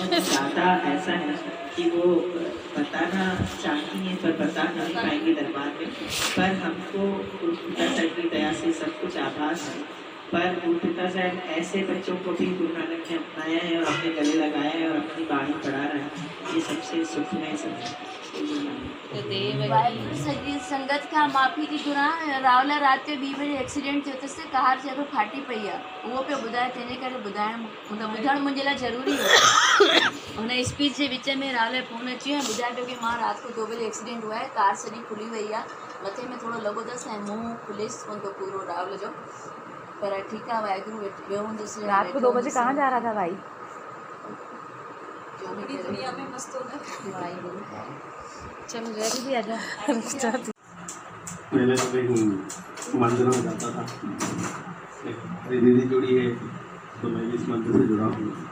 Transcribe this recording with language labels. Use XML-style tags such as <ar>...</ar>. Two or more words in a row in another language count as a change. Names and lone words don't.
<hi>ज़्यादा ऐसा है कि वो बताना चाहती हैं पर बता नहीं पाएंगे दरबार में, पर हमको पिता साहब की दया से सब कुछ आभास है। पर पिता साहब ऐसे बच्चों को भी गुरु नानक ने अपनाया है और अपने गले लगाया है और अपनी बाणी पढ़ा रहा है, ये सबसे सुख में सब है।</hi> <sd>वाहिगुरु सॼी संगत खां माफ़ी थी घुरां। राहुल राति जो 2 बजे एक्सीडेंट थियो अथसि, कार चए थो फाटी पई आहे, उहो पियो ॿुधाए, तंहिंजे करे ॿुधाइणु मतिलबु ॿुधणु मुंहिंजे लाइ ज़रूरी हो। हुन स्पीच जे विच में राहुल जो फ़ोन अची वियो ऐं ॿुधाए पियो कि मां राति</sd> <hi>को 2 बजे एक्सीडेंट हुआ है,</hi> <sd>कार सॼी खुली वई आहे, मथे में थोरो लॻो अथसि ऐं मुंहुं खुलियसि कोन थो पूरो राहुल जो, पर ठीकु आहे, वाहिगुरु वियो हूंदुसि।</sd> <hi>रात को 2 बजे कहाँ जा रहा था भाई? जो भी दुनिया में मस्त होगा वाहिगुरु। चलो जैसे भी आ जा। पहले तो मैं मंदिर में जाता था, मेरी दीदी जुड़ी है तो मैं भी इस मंदिर से जुड़ा हूँ।</hi>